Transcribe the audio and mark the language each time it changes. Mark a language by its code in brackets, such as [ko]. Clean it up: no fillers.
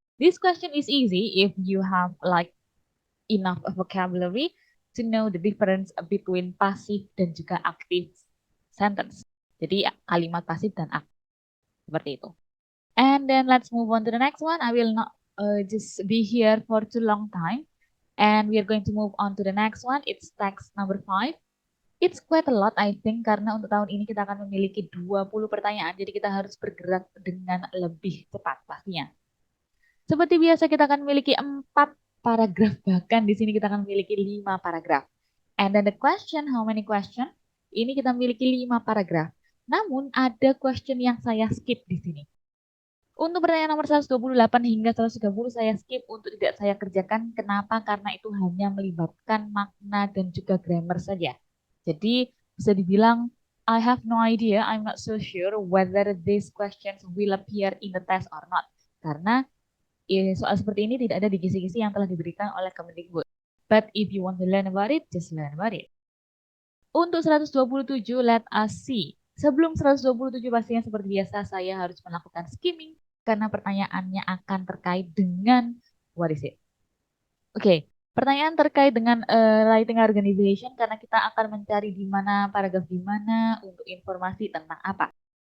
[en] This question is easy if you have like enough vocabulary to know the difference between passive [id] dan juga [en] active sentence. [id] Jadi kalimat pasif dan aktif seperti itu. [en] And then let's move on to the next one. I will not just be here for too long time. And we are going to move on to the next one. It's text number 5. It's quite a lot, I think, [id] karena untuk tahun ini kita akan memiliki 20 pertanyaan. Jadi kita harus bergerak dengan lebih cepat pastinya. Seperti biasa kita akan memiliki 4 paragraf. Bahkan di sini kita akan memiliki 5 paragraf. [en] And then the question, how many question? [id] Ini kita memiliki 5 paragraf. Namun ada question yang saya skip di sini. Untuk pertanyaan nomor 128 hingga 130 saya skip untuk tidak saya kerjakan. Kenapa? Karena itu hanya melibatkan makna dan juga grammar saja. Jadi bisa dibilang [en] I have no idea, I'm not so sure whether these questions will appear in the test or not. [id] Karena soal seperti ini tidak ada di kisi-kisi yang telah diberikan oleh Kemendikbud. [en] But if you want to learn about it, just learn about it. Untuk 127, let us see. [id] Sebelum 127 pastinya seperti biasa saya harus melakukan skimming karena pertanyaannya akan terkait dengan [en] what is it? [id] Oke, pertanyaan terkait dengan writing organization karena kita akan mencari di mana paragraf di mana untuk informasi tentang apa.